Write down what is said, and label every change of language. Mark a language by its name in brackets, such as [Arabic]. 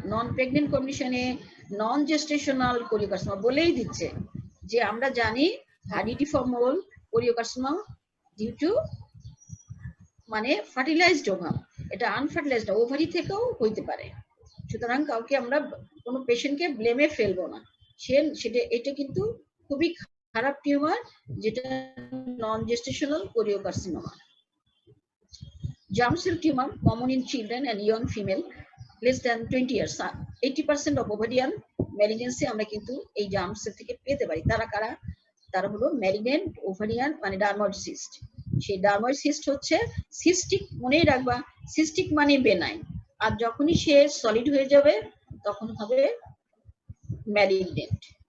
[Bangla] নন pregnant কন্ডিশনে নন gestational choriocarcinoma বলেই দিচ্ছে যে আমরা জানি হার্ডিটিফর্মল কোরিওকার্সিনোমা ডিউ টু মানে ফার্টিলাইজড ওভাম, এটা আনফার্টিলাইজড ওভারি থেকেও হইতে পারে। সুতরাং কাউকে আমরা কোনো পেশেন্টকে ব্লেমে ফেলবো না, সেটা এটা কিন্তু খুবই খারাপ টিউমার, যেটা নন gestational choriocarcinoma. [English] Germ cell tumor common in children and young female less than 20 years. 80% of ovarian malignancy [Bangla] আমরা কিন্তু এই জার্ম সেল থেকে পেতে পারি। তারা কারা? তারা হলো ম্যালিগনেন্ট ওভারিয়ান মানে ডার্ময়েড সিস্ট। সেই ডার্ময়েড সিস্ট হচ্ছে সিস্টিক, মনেই রাখবা, সিস্টিক মানে বেনাইন, আর যখনই সে সলিড হয়ে যাবে তখন হবে ম্যালিগনেন্ট।